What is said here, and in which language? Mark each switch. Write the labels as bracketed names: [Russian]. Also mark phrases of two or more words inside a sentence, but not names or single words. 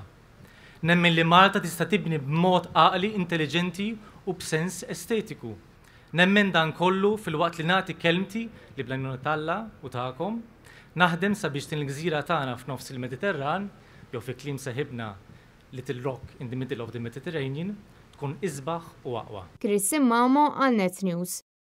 [Maltese] Nemmen li Malta tista' tibni b'mod għaqli, intelligenti u b'sens estetiku. Nemmen dan kollu filwaqt li nagħti kelmti li bl-għajnuna Alla u tagħkom naħdem sabiex din il-gżira tagħna f'nofs il-Mediterran jew fi kliem seħibna [English] Little Rock in the Middle of the Mediterranean [Maltese] tkun isbaħ u aqwa. Chris Mamo għal Net News.